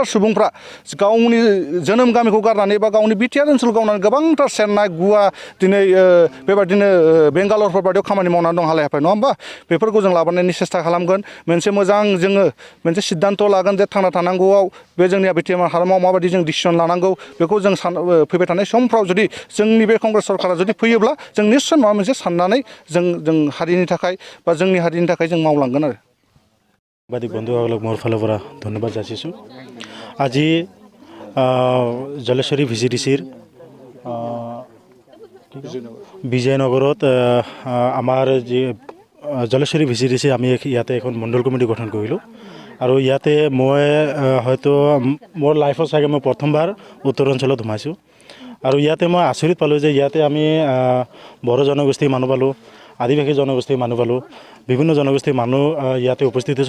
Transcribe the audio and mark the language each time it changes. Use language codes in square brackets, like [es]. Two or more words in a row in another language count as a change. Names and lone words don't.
[brx] सुबुंफ्रा गावनि जोनोम गामिखौ गारनानै बा गावनि बिटिआर ओनसोलखौ गारनानै गोबांथार चेन्नाइ गुवा दिनै बेबायदिनो बेंगालरफोर बायदियाव खामानि मावनानै दं हालाय हाफाय नङा होमबा बेफोरखौ जों लाबोनायनि सेस्था खालामगोन मोनसे मोजां जोङो मोनसे सिद्धान्त लागोन जे थांना थानांगौआव बे जोंनि बिटिआर हालामाव माबायदि जों डिसिसन लानांगौ बेखौ जों फैबाय थानाय समफ्राव जुदि जोंनि बे कंग्रेस सरकारा जुदि फैयोब्ला जों निस्सय माबा मोनसे साननानै जों हारिनि थाखाय बा जोंनि हारिनि थाखाय जों मावलांगोन आरो [as] সাংবাদিক বন্ধুসকলক মোৰ ফালৰ পৰা ধন্যবাদ যাচিছোঁ আজি জলেশ্বৰী ভিজিডিচিৰ বিজয়নগৰত আমাৰ যি জলেশ্বৰী ভিজিডিচি আমি ইয়াতে এখন মণ্ডল কমিটি গঠন কৰিলোঁ আৰু ইয়াতে মই হয়তো মোৰ লাইফত চাগে মই প্ৰথমবাৰ উত্তৰ অঞ্চলত সোমাইছোঁ আৰু ইয়াতে মই আচৰিত পালোঁ যে ইয়াতে আমি বড়ো জনগোষ্ঠীৰ মানুহ পালোঁ আদিবাসী জনগোষ্ঠীৰ মানুহ পালোঁ, বিভিন্ন জনগোষ্ঠীৰ মানুহ ইয়াতে উপস্থিত হৈছে।